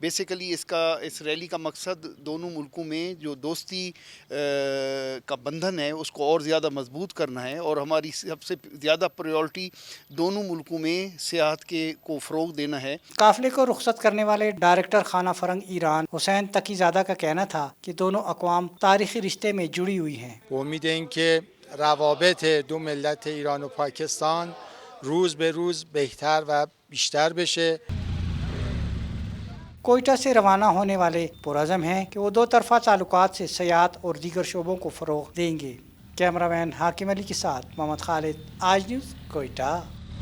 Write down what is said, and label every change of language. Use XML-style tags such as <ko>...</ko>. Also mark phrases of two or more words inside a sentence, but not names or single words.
<ur>بیسیکلی اس ریلی کا مقصد دونوں ملکوں میں جو دوستی کا بندھن ہے اس کو اور زیادہ مضبوط کرنا ہے، اور ہماری سب سے زیادہ پریورٹی دونوں ملکوں میں سیاحت کو فروغ دینا ہے۔ قافلے کو رخصت کرنے والے ڈائریکٹر خانہ فرنگ ایران حسین تقی زادہ کا کہنا تھا کہ دونوں اقوام تاریخی رشتے میں جڑی ہوئی ہیں۔</ur> <fa>امید این که روابط دو ملت ایران و پاکستان روز به روز بهتر و بیشتر بشه۔</fa> <ur>کوئٹہ سے روانہ ہونے والے پرعزم ہیں کہ وہ دو طرفہ تعلقات سے سیاحت اور دیگر شعبوں کو فروغ دیں گے۔ کیمرہ مین حاکم علی کے ساتھ محمد خالد، آج نیوز، کوئٹہ۔</ur>